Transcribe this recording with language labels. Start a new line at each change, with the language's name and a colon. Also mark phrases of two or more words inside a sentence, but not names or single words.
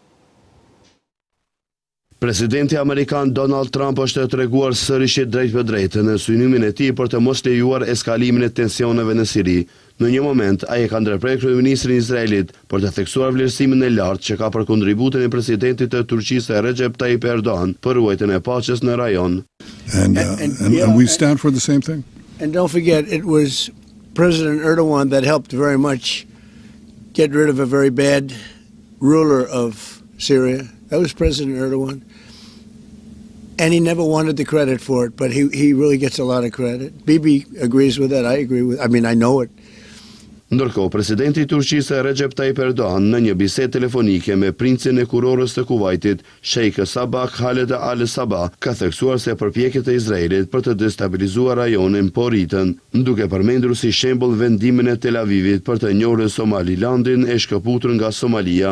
Albanian: Presidenti amerikan Donald Trump është treguar sërish drejt për drejtë në synimin e tij për të mos lejuar eskalimin e tensioneve në Siri. Në një moment, ai e ka ndërprer kryeministrin e Izraelit për të theksuar vlerësimin e lartë që ka për kontributin e presidentit të Turqisë Recep Tayyip Erdogan për ruajtjen e paqes në rajon.
English: And we stand for the same thing. And don't forget, it was President Erdogan that helped very much get rid of a very bad ruler of Syria. That was President Erdogan. And he never wanted the credit for it, but he really gets a lot of credit. Bibi agrees with that. I agree with. I mean, I know it.
Albanian: Ndërkohë, presidenti i Turqisë Recep Tayyip Erdogan në një bisedë telefonike me princin e kurorës të Kuvajtit, Sheikh Sabah Khaled Al Sabah, ka theksuar se përpjekjet e Izraelit për të destabilizuar rajonin po rritën, duke përmendur si shembull vendimin e Tel Avivit për të njohur Somalilandin e shkëputur nga Somalia.